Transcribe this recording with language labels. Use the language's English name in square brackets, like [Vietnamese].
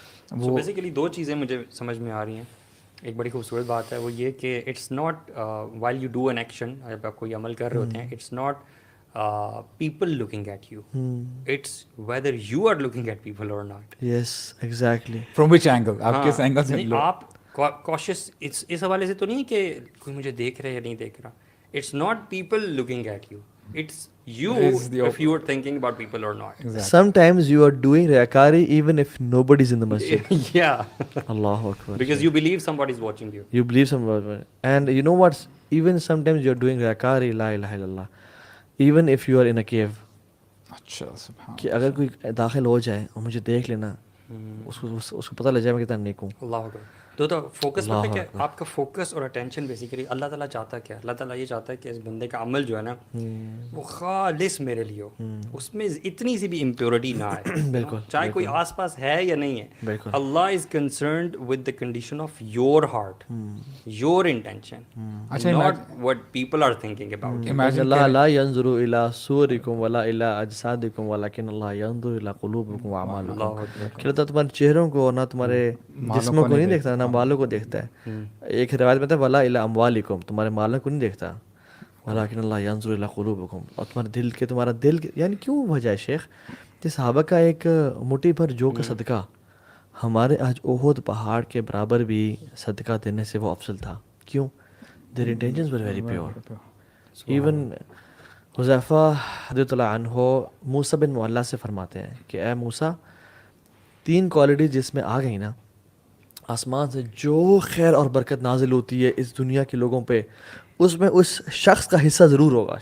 [Urdu] وہ بیسیکلی دو چیزیں مجھے سمجھ میں آ رہی ہیں. ایک بڑی خوبصورت بات ہے وہ یہ کہ [English] it's not while you do an action, [Urdu] جب آپ کوئی عمل کر رہے ہوتے ہیں, [English] It's not people looking at you, it's whether you are looking at people or not. Yes, exactly. From which angle, [Urdu] آپ کس اینگل سے, آپ cautious, اس حوالے سے تو نہیں کہ کوئی مجھے دیکھ رہا ہے یا نہیں دیکھ رہا. [English] It's not people looking at you, it's you if you are thinking about people or not. Sometimes you are doing riyakari even if nobody's in the masjid. Yeah. [Arabic] Allahu Akbar. [English] Because you believe somebody is watching you. You believe somebody, and you know what, even sometimes you are doing riyakari, [Arabic] la ilaha illallah, [English] even if you are in a cave. [Urdu] اچھا سبحان, کہ اگر کوئی داخل ہو جائے اور مجھے دیکھ لینا, اس کو پتہ لگ جائے میں کتنا نیک ہوں. اللہ اکبر. تو فوکس پتہ کیا, آپ کا فوکس اور اٹینشن بیسیکلی اللہ تعالیٰ چاہتا کیا, اللہ تعالیٰ یہ چاہتا ہے کہ اس بندے کا عمل جو ہے نا وہ خالص میرے لیے ہو, اس میں اتنی سی بھی امپیورٹی نہ آئے. بالکل, چاہے کوئی آس پاس ہے یا نہیں ہے, بالکل. [English] اللہ is concerned with the condition of your heart, your intention, not what people are thinking about. [Arabic] اللہ لا ينظر الى صورکم ولا الى اجسادکم ولکن اللہ ينظر الى قلوبکم واعمالکم. [Urdu] کہ اللہ تمہارے چہروں کو نہ تمہارے جسموں کو نہیں دیکھتا, نہ مالوں کو دیکھتا ہے. ایک روایت میں تھا [Arabic] ولا الی اموالکم, [Urdu] تمہارے مالوں کو نہیں دیکھتا, [Arabic] ولیکن اللہ ینظر الی قلوبکم, [Urdu] اور تمہارے دل کے, تمہارا دل, یعنی کیوں وجہ ہے شیخ کہ صحابہ کا ایک مٹھی بھر جو کا صدقہ ہمارے آج احد پہاڑ کے برابر بھی صدقہ دینے سے وہ افضل تھا. [English] کیوں؟ their intentions were very pure. [Urdu] Even Huzaifa رضی اللہ عنہ موسیٰ بن معلیٰ سے فرماتے ہیں کہ اے موسیٰ, 3 کوالٹی جس میں آ گئی نا, آسمان سے جو خیر اور برکت نازل ہوتی ہے اس دنیا کے لوگوں پہ, اس میں اس شخص کا حصہ ضرور ہوگا.